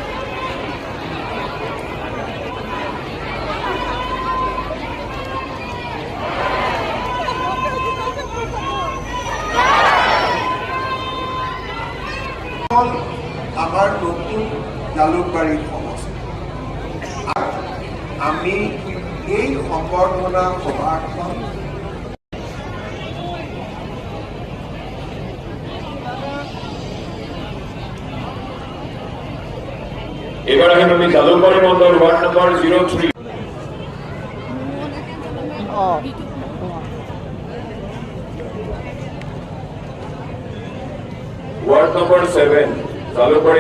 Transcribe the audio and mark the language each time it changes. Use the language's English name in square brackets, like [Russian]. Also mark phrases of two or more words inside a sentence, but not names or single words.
[Assamese] আমাৰ নতুন জালুকবাৰী সমষ্টি আমি এই সম্বৰ্ধনা সভাখন এবার আমি জালুকবাৰী মণ্ডল [English] ward number [Assamese] 03 [English] ward number [Assamese] 7 জালুকবাৰী